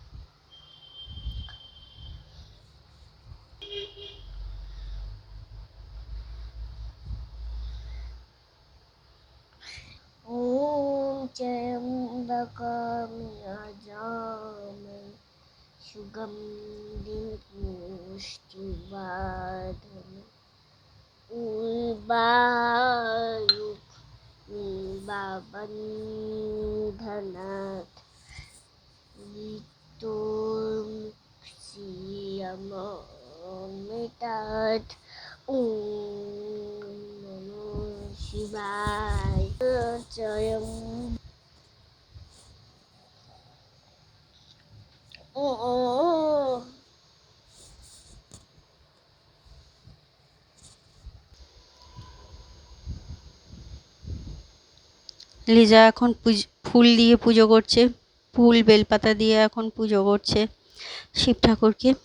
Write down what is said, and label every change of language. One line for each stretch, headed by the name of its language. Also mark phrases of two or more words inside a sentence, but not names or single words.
Sanskrit: ॐ त्र्यम्बकं यजामहे सुगन्धिं पुष्टिवर्धनम् उर्वारुकमिवाबन्धनात् मृत्युर्मुक्षीयमामृतात् ॐ नमो शिवाय जयम्
Bangla: লিজা এখন ফুল দিয়ে পুজো করছে, ফুল বেলপাতা দিয়ে এখন পুজো করছে শিব ঠাকুরকে।